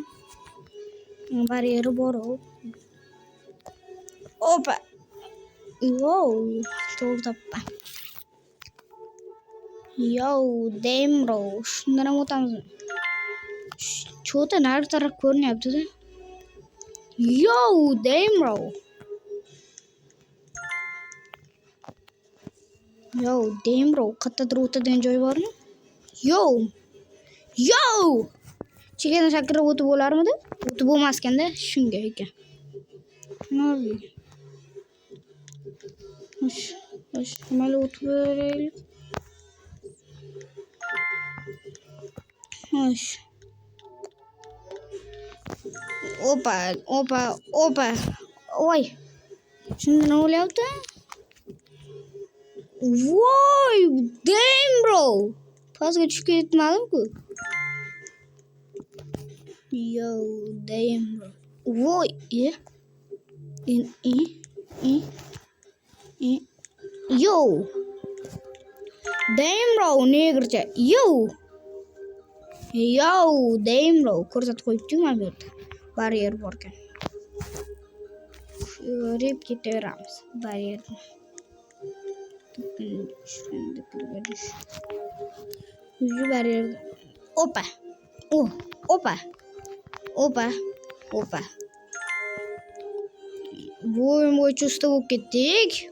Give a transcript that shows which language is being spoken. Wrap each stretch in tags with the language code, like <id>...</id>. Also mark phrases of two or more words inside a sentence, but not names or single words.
<uz>Barrieri bor. Opa. To'g'ri topgan.</uz> <en>Damn bro.</en> <uz>Shundan ham o'tamizmi? Cho'ta nari taraf ko'rinyapti-da.</uz> <en>Damn bro. Damn bro.</en> <uz>Qayerdadir o'tadigan joy bormi? Chegadan sakrab o'tib bo'larmidi? O'tib bo'lmas ekanda, shunga ekan. Xo'sh, mayli o'tib beraylik. Xo'sh. Opa. Voy. Shunda nima bo'lyapti? Voy,</uz> <en>damn bro.</en> <uz>Pastga tushib ketmadim-ku.</uz> <en>Damn bro. Voy, damn bro, negrcha. Damn bro,</en> <uz>ko'rsatib qo'yibdi mana bu yerda. Barrier bor ekan. Ko'rib ketaveramiz barrierni. Barrier. Opa. Bu o'yin bo'yicha usta bo'lib ketdik.</uz>